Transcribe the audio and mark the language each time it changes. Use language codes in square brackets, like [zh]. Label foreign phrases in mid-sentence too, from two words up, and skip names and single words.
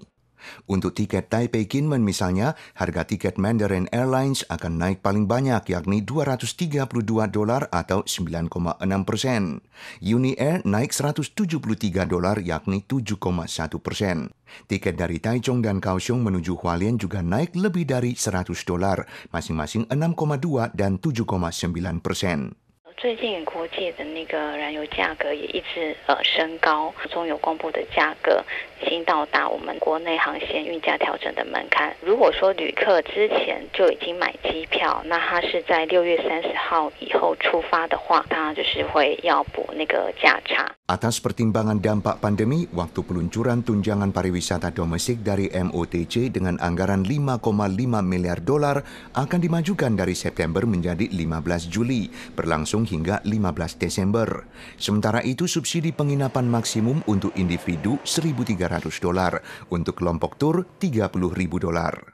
[id] Untuk tiket Taipei Kinmen misalnya, harga tiket Mandarin Airlines akan naik paling banyak yakni $232 atau 9,6%. Uni Air naik $173 yakni 7,1%. Tiket dari Taichung dan Kaohsiung menuju Hualien juga naik lebih dari $100, masing-masing 6,2 dan 7,9%. [zh] 最近国际的那个燃油价格也一直升高，中油公布的价格已经到达我们国内航线运价调整的门槛。如果说旅客之前就已经买机票，那他是在6月30号以后出发的话，他就是会要补那个价差。 [id] Atas pertimbangan dampak pandemi, waktu peluncuran tunjangan pariwisata domestik dari MOTC dengan anggaran $5,5 miliar akan dimajukan dari September menjadi 15 Juli, berlangsung hingga 15 Desember. Sementara itu, subsidi penginapan maksimum untuk individu $1.300, untuk kelompok tur $30.000.